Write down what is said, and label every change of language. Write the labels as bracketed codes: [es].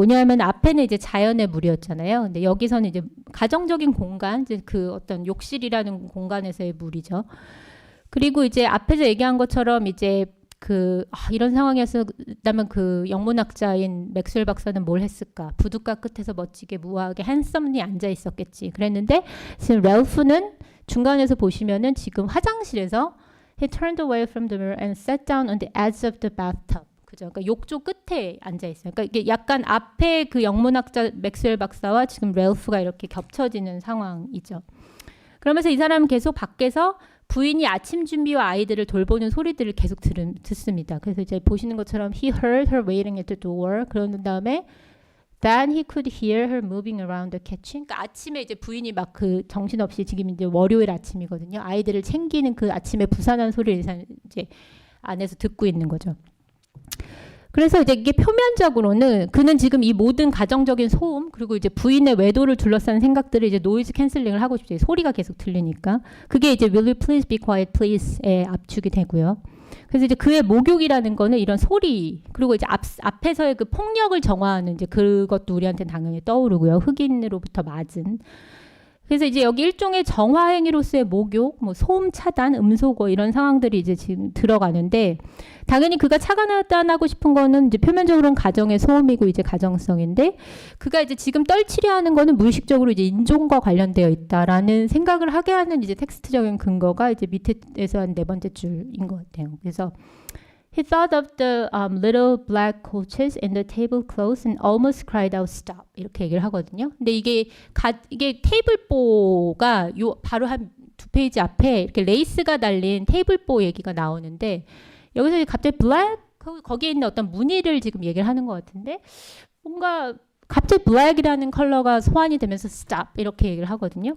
[ko] 뭐냐면 앞에는 이제 자연의 물이었잖아요. 근데 여기서는 이제 가정적인 공간, 이제 그 어떤 욕실이라는 공간에서의 물이죠. 그리고 이제 앞에서 얘기한 것처럼 이제 이런 상황이었다면 그 영문학자인 맥스웰 박사는 뭘 했을까? 부둣가 끝에서 멋지게 무하게 핸섬리 앉아 있었겠지. 그랬는데 지금 랄프는 중간에서 보시면은 지금 화장실에서 [en] He turned away from the mirror and sat down on the edge of the bathtub. [ko] 그죠? 그러니까 욕조 끝에 앉아 있어요. 그러니까 이게 약간 앞에 그 영문학자 맥스웰 박사와 지금 랄프가 이렇게 겹쳐지는 상황이죠. 그러면서 이 사람은 계속 밖에서 부인이 아침 준비와 아이들을 돌보는 소리들을 계속 듣습니다. 그래서 이제 보시는 것처럼 [en] he heard her waiting at the door. [ko] 그런 다음에 [en] then he could hear her moving around the kitchen. [ko] 그러니까 아침에 이제 부인이 막 그 정신없이 지금 이제 월요일 아침이거든요. 아이들을 챙기는 그 아침에 부산한 소리를 이제 안에서 듣고 있는 거죠. 그래서 이제 이게 표면적으로는 그는 지금 이 모든 가정적인 소음 그리고 이제 부인의 외도를 둘러싼 생각들을 이제 노이즈 캔슬링을 하고 싶죠. 소리가 계속 들리니까. 그게 이제 [en] will you please be quiet please [ko] 에 압축이 되고요. 그래서 이제 그의 목욕이라는 거는 이런 소리 그리고 이제 앞에서의 그 폭력을 정화하는 이제 그것도 우리한테는 당연히 떠오르고요. 흑인으로부터 맞은. 그래서 이제 여기 일종의 정화 행위로서의 목욕, 뭐 소음 차단, 음소거 이런 상황들이 이제 지금 들어가는데 당연히 그가 차단하고 싶은 거는 이제 표면적으로는 가정의 소음이고 이제 가정성인데 그가 이제 지금 떨치려 하는 거는 무의식적으로 이제 인종과 관련되어 있다라는 생각을 하게 하는 이제 텍스트적인 근거가 이제 밑에서 한 네 번째 줄인 것 같아요. 그래서 [en] He thought of the little black coaches and the tablecloths and almost cried out, "Stop!" [ko] 이렇게 얘기를 하거든요. 근데 이게 테이블보가 요 바로 한 두 페이지 앞에 이렇게 레이스가 달린 테이블보 얘기가 나오는데 여기서 갑자기 black 거기에 있는 어떤 무늬를 지금 얘기를 하는 것 같은데 뭔가 갑자기 black이라는 컬러가 소환이 되면서 "Stop!" 이렇게 얘기를 하거든요.